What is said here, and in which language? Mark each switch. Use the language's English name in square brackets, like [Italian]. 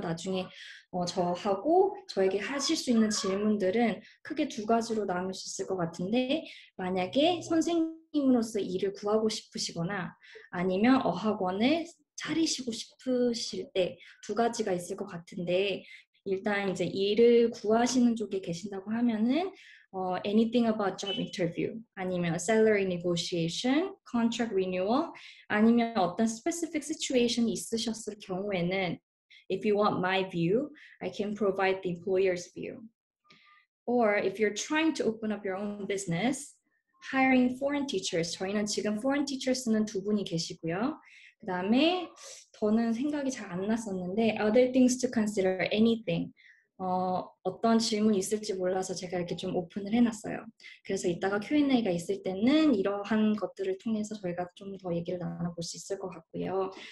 [Korean] 나중에 저하고 저에게 하실 수 있는 질문들은 크게 두 가지로 나눌 수 있을 것 같은데 만약에 선생님으로서 일을 구하고 싶으시거나 아니면 어학원을 차리시고 싶으실 때 두 가지가 있을 것 같은데 일단 이제 일을 구하시는 쪽에 계신다고 하면은 [English] anything about job interview [Korean] 아니면 [English] salary negotiation, contract renewal [Korean] 아니면 어떤 [English] specific situation이 [Korean] 있으셨을 경우에는 [English] if you want my view, I can provide the employer's view. Or if you're trying to open up your own business, hiring foreign teachers. [Korean] 저희는 지금 foreign teachers는 두 분이 계시고요. 그 다음에 더는 생각이 잘 안 났었는데 [English] other things to consider, anything. [Korean] 어떤 질문이 있을지 몰라서 제가 이렇게 좀 오픈을 해놨어요. 그래서 이따가 Q&A가 있을 때는 이러한 것들을 통해서 저희가 좀 더 얘기를 나눠볼 수 있을 것 같고요.